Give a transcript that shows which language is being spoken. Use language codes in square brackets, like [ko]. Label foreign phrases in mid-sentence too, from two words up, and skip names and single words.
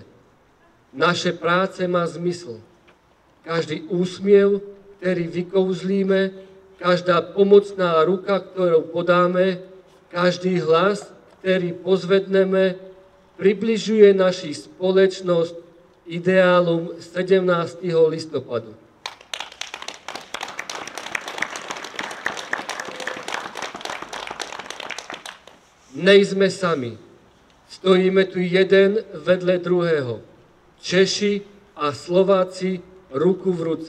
[sk] Naše práce má zmysel. Každý úsmiev, ktorý vykouzlíme, každá pomocná ruka, ktorú podáme, každý hlas, ktorý pozvedneme, približuje naši spoločnosť ideálom 17. [cs] listopadu. Nejsme sami. Stojíme tu jeden vedle druhého. Češi a Slováci ruku v ruce.